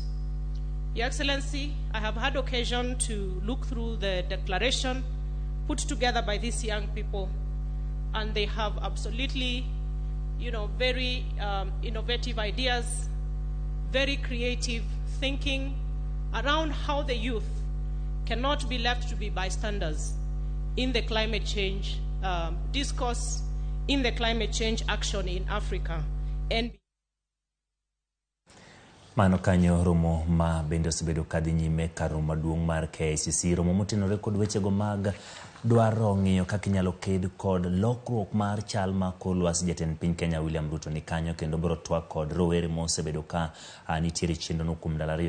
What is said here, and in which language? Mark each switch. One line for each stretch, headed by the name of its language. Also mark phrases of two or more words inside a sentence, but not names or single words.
English: Your Excellency, I have had occasion to look through the declaration put together by these young people, and they have absolutely, very innovative ideas, very creative thinking around how the youth cannot be left to be bystanders in the climate change discourse, in the climate change action in Africa. And
Luo (Kenya and Tanzania): Mano kanyo romo ma bende osebedo kadhi nyime kar romo maduong' mar KICC, romo motenore kod wechego mag dwaro ng'iyo kaka inyalo ked kod lokruok mar chal ma kor lwasi. Jatend piny Kenya William Ruto ni kanyo kendo biro twak kod rowere mosebedo ka nitiere chenrono kuom ndalo ariyo.